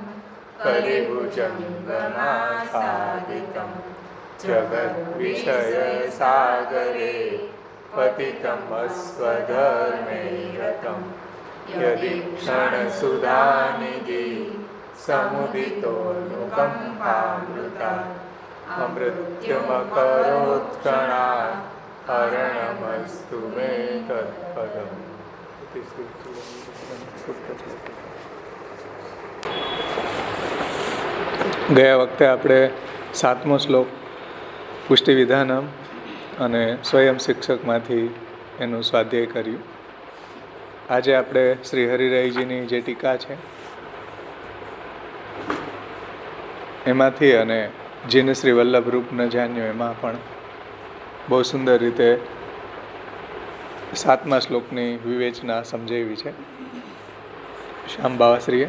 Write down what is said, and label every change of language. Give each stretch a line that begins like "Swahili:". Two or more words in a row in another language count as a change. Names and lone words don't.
Sanskrit: कलिभुजङ्गमासादितं जगद्विषयसागरे पतितम् अस्वधर्मे रतं यदि क्षणसुधानिधि समुदितोऽनुकम्पामृता अमृत्यमकरोत्क्षणात् हरणमस्तु मे तत्पदम्.
Gujarati: ગયા વખતે આપણે 7મો શ્લોક પુષ્ટિ વિધાનમ અને સ્વયં શિક્ષકમાંથી એનું સ્વાધ્યાય કર્યું. આજે આપણે શ્રી હરિરાયજીની જે ટીકા છે એમાંથી અને જેને શ્રી વલ્લભ રૂપ ન જાણ્યો એમાં પણ બહુ સુંદર રીતે 7મા શ્લોકની વિવેચના સમજાવી છે શ્યામ બાવાશ્રીએ.